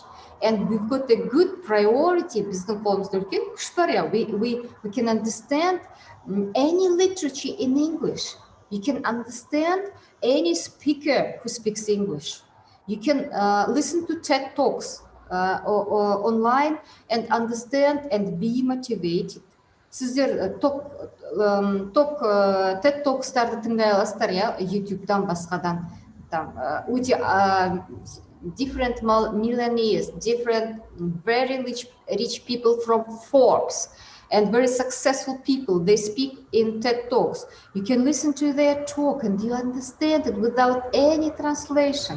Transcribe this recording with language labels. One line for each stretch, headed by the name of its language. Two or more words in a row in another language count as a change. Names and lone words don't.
English: And we've got a good priority. We can understand any literature in English. You can understand any speaker who speaks English. You can listen to TED Talks or online and understand and be motivated.
Kazakh: Сіздер топ TED Talks'тарды тыңдай аласыздар, иә, YouTube'дан басқадан.
English: Өте different millionaires, different very rich people from Forbes, and very successful people. They speak in TED Talks. You can listen to their talk and you understand it without any translation.